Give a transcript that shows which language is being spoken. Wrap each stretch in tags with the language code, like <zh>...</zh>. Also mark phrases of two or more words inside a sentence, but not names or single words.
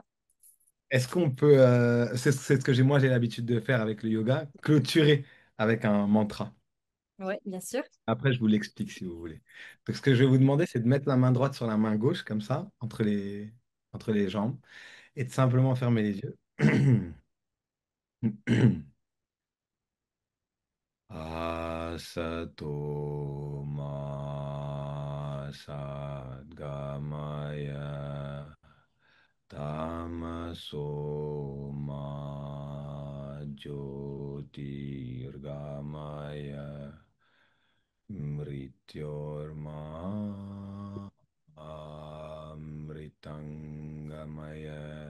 <fr>Est-ce qu'on peut, c'est ce que moi j'ai l'habitude de faire avec le yoga, clôturer avec un mantra. Oui, bien sûr. Après, je vous l'explique si vous voulez. Donc, ce que je vais vous demander, c'est de mettre la main droite sur la main gauche, comme ça, entre les jambes, et de simplement fermer les yeux.</fr> <sa>Asato ma sadgamaya tamaso ma jyotirgamaya mrityorma amritangamaya.</sa>